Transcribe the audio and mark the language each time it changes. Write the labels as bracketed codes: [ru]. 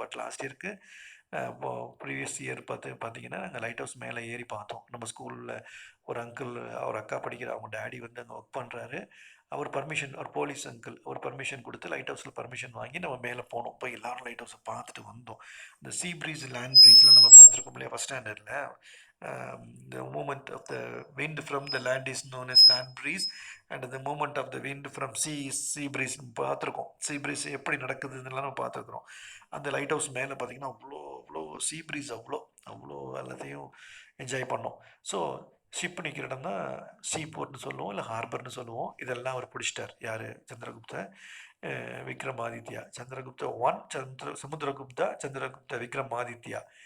[ta] But last இயருக்கு இப்போது previous year பார்த்தீங்கன்னா நாங்கள் லைட் ஹவுஸ் மேலே ஏறி பார்த்தோம். நம்ம ஸ்கூலில் ஒரு அங்கிள், அவர் அக்கா படிக்கிற அவங்க டேடி வந்து அங்கே ஒர்க் பண்ணுறாரு. அவர் பர்மிஷன், ஒரு போலீஸ் அங்கிள், ஒரு பர்மிஷன் கொடுத்து லைட் ஹவுஸில் பர்மிஷன் வாங்கி நம்ம மேலே போனோம். போய் எல்லோரும் லைட் ஹவுஸை பார்த்துட்டு வந்தோம். இந்த சீ ப்ரீஸ், லேண்ட் ப்ரீஸ்லாம் நம்ம பார்த்துருக்கோம் இல்லையா ஃபஸ்ட் ஸ்டாண்டர்டில். [en] the movement of the wind from the land is known as land breeze and the movement of the wind from sea is sea breeze [ta] பார்த்துருக்கோம். சீ ப்ரீஸ் எப்படி நடக்குதுன்னெலாம் நம்ம பார்த்துருக்குறோம். அந்த லைட் ஹவுஸ் மேலே பார்த்திங்கன்னா அவ்வளோ சீ ப்ரீஸ், அவ்வளோ எல்லாத்தையும் என்ஜாய் பண்ணோம். ஸோ ஷிப் நிற்கிற இடம் தான் சீ போர்ட்னு சொல்லுவோம், இல்லை ஹார்பர்னு சொல்லுவோம். இதெல்லாம் அவர் பிடிச்சிட்டார். யார்? சந்திரகுப்த விக்ரமாதித்யா. சந்திரகுப்த 1, சந்திரகுப்த விக்ரமாதித்யா.